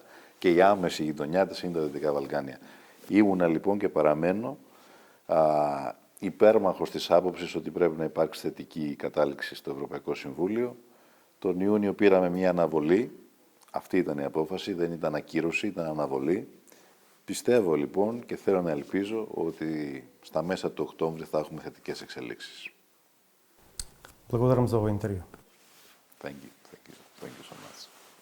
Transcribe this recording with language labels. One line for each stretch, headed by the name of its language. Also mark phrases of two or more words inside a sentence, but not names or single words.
Greek: Και η άμεση γειτονιά της είναι τα Δυτικά Βαλκάνια. Ήμουνα λοιπόν και παραμένω υπέρμαχος της άποψης ότι πρέπει να υπάρξει θετική κατάληξη στο Ευρωπαϊκό Συμβούλιο. Τον Ιούνιο πήραμε μια αναβολή. Αυτή ήταν η απόφαση, δεν ήταν ακύρωση, ήταν αναβολή. Πιστεύω λοιπόν και θέλω να ελπίζω ότι στα μέσα του Οκτώβρη θα έχουμε θετικές εξελίξεις.
Macedonian: Благодарам за ovo интервју.
English: Thank you. Thank you so much.